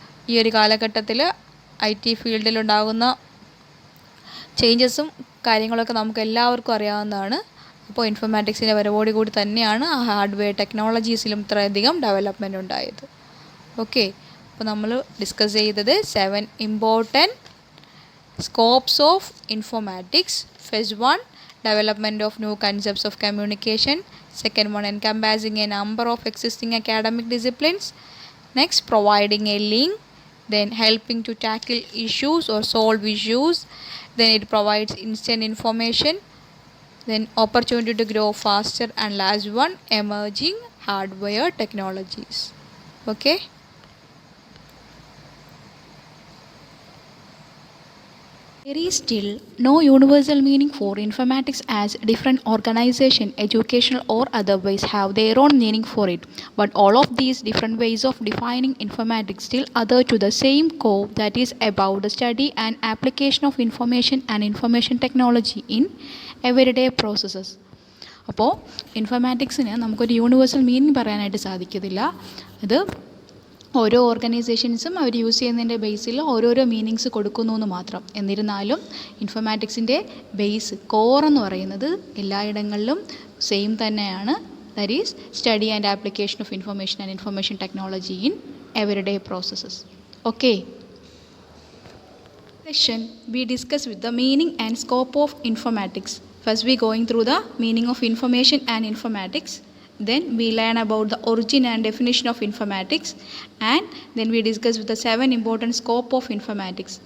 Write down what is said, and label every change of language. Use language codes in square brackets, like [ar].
[ml] ഈ ഒരു കാലഘട്ടത്തിൽ IT ഫീൽഡിലുണ്ടാകുന്ന ചേഞ്ചസും കാര്യങ്ങളൊക്കെ നമുക്ക് എല്ലാവർക്കും അറിയാവുന്നതാണ്. അപ്പോൾ ഇൻഫർമാറ്റിക്സിൻ്റെ വരവോടുകൂടി തന്നെയാണ് ആ ഹാർഡ്വെയർ ടെക്നോളജീസിലും ഇത്രയധികം ഡെവലപ്മെൻറ്റ് ഉണ്ടായത്. [en] okay, [ml] അപ്പോൾ നമ്മൾ [en] Discuss ചെയ്തത് 7 important scopes of informatics. First one, development of new concepts of communication. Second one, encompassing a number of existing academic disciplines. Next, providing a link. Then helping to tackle issues or solve issues. Then it provides instant information. Then opportunity to grow faster. And last one, emerging hardware technologies. Okay. There is still no universal meaning for informatics, as different organizations, educational or otherwise, have their own meaning for it. But all of these different ways of defining informatics still adhere to the same core, that is about the study and application of information and information technology in everyday processes. [ml] അപ്പോൾ ഇൻഫർമാറ്റിക്സിന് നമുക്കൊരു universal meaning പറയാനായിട്ട് സാധിക്കത്തില്ല. അത് ഓരോ ഓർഗനൈസേഷൻസും അവർ use ചെയ്യുന്നതിൻ്റെ ബേസിൽ ഓരോരോ meanings കൊടുക്കുന്നു എന്ന് മാത്രം. എന്നിരുന്നാലും ഇൻഫർമാറ്റിക്സിൻ്റെ ബേസ് കോർ എന്ന് പറയുന്നത് എല്ലായിടങ്ങളിലും സെയിം തന്നെയാണ്. [en] That is study and application of information and information technology in everyday processes. Okay, session we discuss with the meaning and scope of informatics. First we going through the meaning of information and informatics. Then we learn about the origin and definition of informatics, and then we discuss with the 7 important scope of informatics.